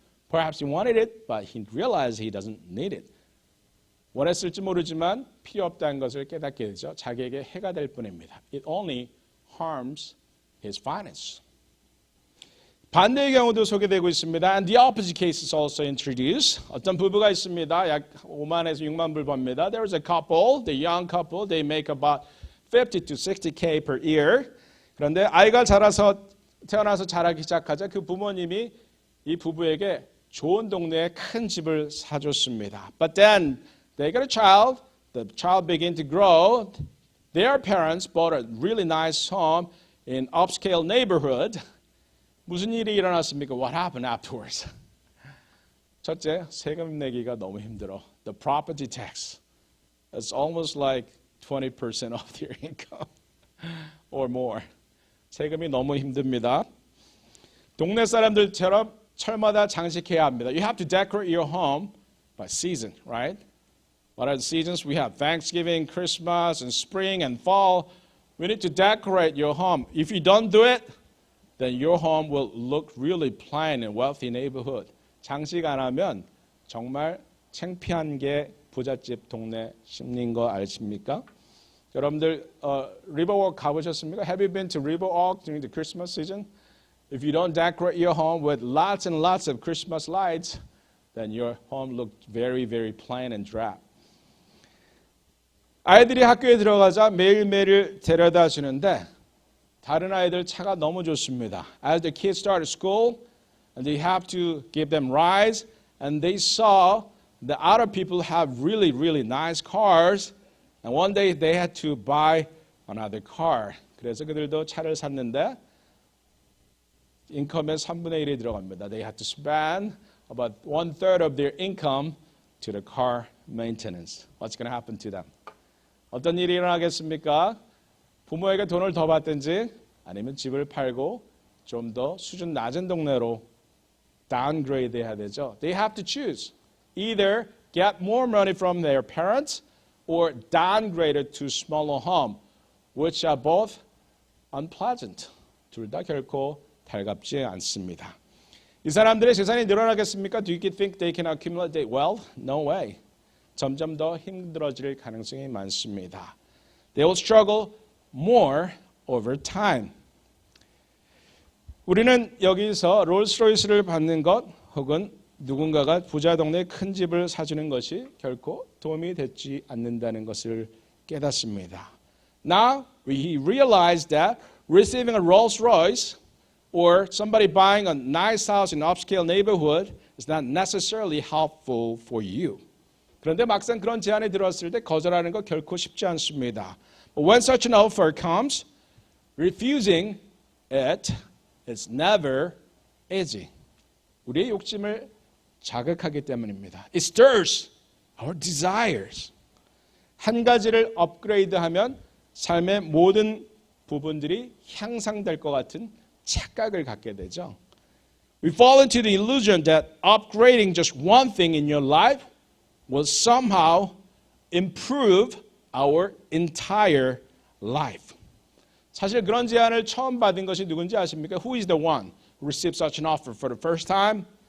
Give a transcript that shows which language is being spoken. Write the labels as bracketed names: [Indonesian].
[English] Perhaps he wanted it, but he realized he doesn't need it. [Korean] 원했을지 모르지만 필요 없다는 것을 깨닫게 되죠. 자기에게 해가 될 뿐입니다. [English] It only harms his finance. [Korean] 반대의 경우도 소개되고 있습니다. [English] And the opposite case is also introduced. [Korean] 어떤 부부가 있습니다. 약 5만에서 6만 불 법니다. [English] There is a couple, the young couple, they make about 50 to 60K per year. [Korean] 그런데 아이가 태어나서 자라기 시작하자 그 부모님이 이 부부에게 좋은 동네에 큰 집을 사줬습니다. [English] But then they got a child. The child began to grow. Their parents bought a really nice home in upscale neighborhood. [Korean] 무슨 일이 일어났습니까? [English] What happened afterwards? [Korean] 첫째, 세금 내기가 너무 힘들어. [English] The property tax. It's almost like 20% of their income or more. [Korean] 세금이 너무 힘듭니다. 동네 사람들처럼 철마다 장식해야 합니다. [English] You have to decorate your home by season, right? What are the seasons? We have Thanksgiving, Christmas, and spring and fall. We need to decorate your home. If you don't do it, then your home will look really plain in wealthy neighborhood. [Korean] 장식 안 하면 정말 창피한 게 부잣집 동네 심리인 거 아십니까? 여러분들 Riverwalk 가보셨습니까? [English] Have you been to Riverwalk during the Christmas season? If you don't decorate your home with lots and lots of Christmas lights, then your home looks very, very plain and drab. [Korean] 아이들이 학교에 들어가자 매일매일 데려다 주는데 다른 아이들 차가 너무 좋습니다. [English] As the kids start school, and they have to give them rides, and they saw the other people have really, really nice cars, and one day they had to buy another car. [Korean] 그래서 그들도 차를 샀는데 인컴의 3분의 1이 들어갑니다. [English] They had to spend about 1/3 of their income to the car maintenance. What's going to happen to them? [Korean] 어떤 일이 일어나겠습니까? 부모에게 돈을 더 받든지 아니면 집을 팔고 좀 더 수준 낮은 동네로 downgrade 해야 되죠. [English] They have to choose. Either get more money from their parents or downgrade it to smaller home, which are both unpleasant. [Korean] 둘 다 결코 달갑지 않습니다. 이 사람들의 재산이 늘어나겠습니까? [English] Do you think they can accumulate wealth? No way. [Korean] 점점 더 힘들어질 가능성이 많습니다. [English] They will struggle more over time. [Korean] 우리는 여기서 롤스로이스를 받는 것 혹은 누군가가 부자 동네에 큰 집을 사주는 것이 결코 도움이 되지 않는다는 것을 깨닫습니다. [English] Now we realize that receiving a Rolls Royce or somebody buying a nice house in an upscale neighborhood is not necessarily helpful for you. [Korean] 그런데 막상 그런 제안이 들어왔을 때 거절하는 거 결코 쉽지 않습니다. [English] But when such an offer comes, refusing it is never easy. [Korean] 우리의 욕심을 자극하기 때문입니다. [English] It stirs our desires. [Korean] 한 가지를 업그레이드하면 삶의 모든 부분들이 향상될 것 같은 착각을 갖게 되죠. [English] We fall into the illusion that upgrading just one thing in your life will somehow improve our entire life. [Korean] 사실 그런 제안을 처음 받은 것이 누군지 아십니까? [English] Who is the one who received such an offer for the first time?